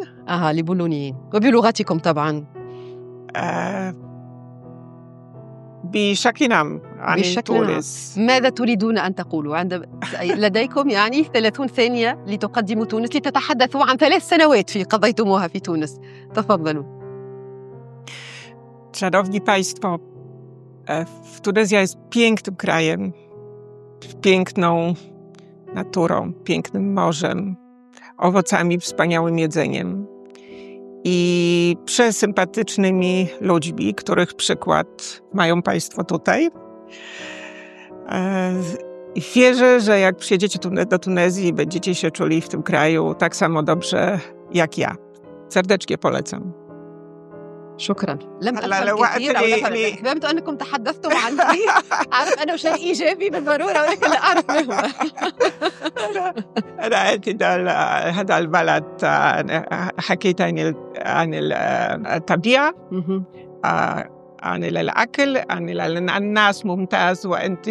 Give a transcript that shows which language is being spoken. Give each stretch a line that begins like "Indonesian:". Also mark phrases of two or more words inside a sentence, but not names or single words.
Arabic: للبولونيين وبلغتكم طبعا. بشكل عام عن تونس. ماذا تريدون أن تقولوا؟ لديكم يعني 30 ثانية لتقدموا تونس، لتتحدثوا عن 3 سنوات قضيتموها في تونس. تفضلوا.
Polish: Szanowni Państwo, Tunezja jest pięknym krajem, piękną naturą, pięknym morzem, owocami, wspaniałym jedzeniem i przesympatycznymi ludźmi, których przykład mają Państwo tutaj. I wierzę, że jak przyjedziecie do Tunezji, będziecie się czuli w tym kraju tak samo dobrze jak ja. Serdecznie polecam.
Arabic: شكرا. لم أفهم كثير، فهمت أنكم تحدثتم عني. أعرف أنه شيء إيجابي بالضرورة، ولكن لا أعرف ما هو. أنا أعتقد هذا البلد حكيت عن الطبيعة، عن الأكل، عن الناس ممتاز، وأنت